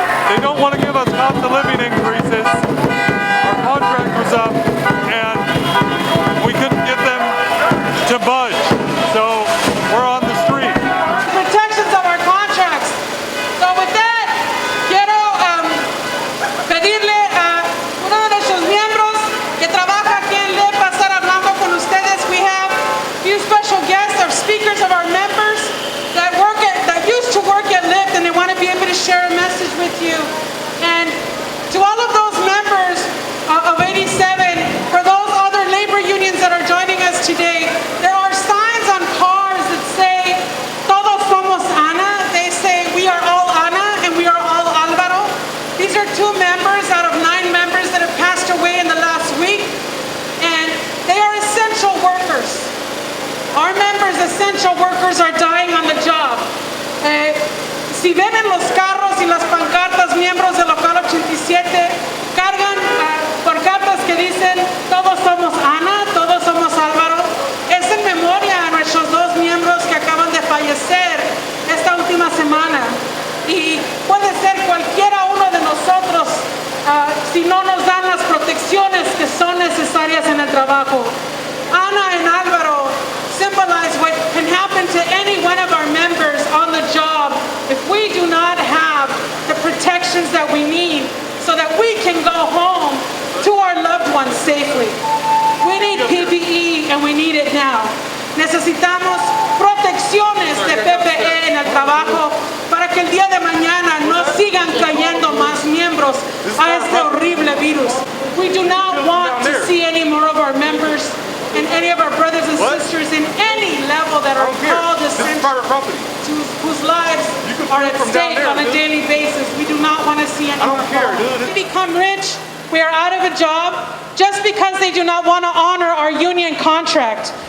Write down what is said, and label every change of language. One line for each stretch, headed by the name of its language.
English: They don't want to give us cost of living increases. Our contract was up and we couldn't get them to budge. So we're on the street. Protections of our contracts. So with that,
Spanish: quiero pedirle a uno de nuestros miembros que trabaja aquí en Lyft para estar hablando con ustedes.
English: We have a few special guests, our speakers of our members that used to work at Lyft and they want to be able to share a message with you. And to all of those members of 87, for those other labor unions that are joining us today, there are signs on cars that say,
Spanish: todos son
English: essential workers are dying on the job.
Spanish: Si ven en los carros y las pancartas, miembros del local 87 cargan pancartas que dicen todos somos Ana, todos somos Álvaro. Es en memoria a nuestros dos miembros que acaban de fallecer esta última semana. Y puede ser cualquiera uno de nosotros si no nos dan las protecciones que son necesarias en el trabajo.
English: Ana and Álvaro symbolize what can happen to any one of our members on the job if we do not have the protections that we need so that we can go home to our loved ones safely. We need PPE and we need it now.
Spanish: Necesitamos protecciones de PPE en el trabajo para que el día de mañana no sigan cayendo más miembros a este horrible virus.
English: We do not want to see any more of our members and any of our brothers and sisters in any level that are called essential, whose lives are at stake on a daily basis. We do not want to see any more. We become rich, we are out of a job just because they do not want to honor our union contract.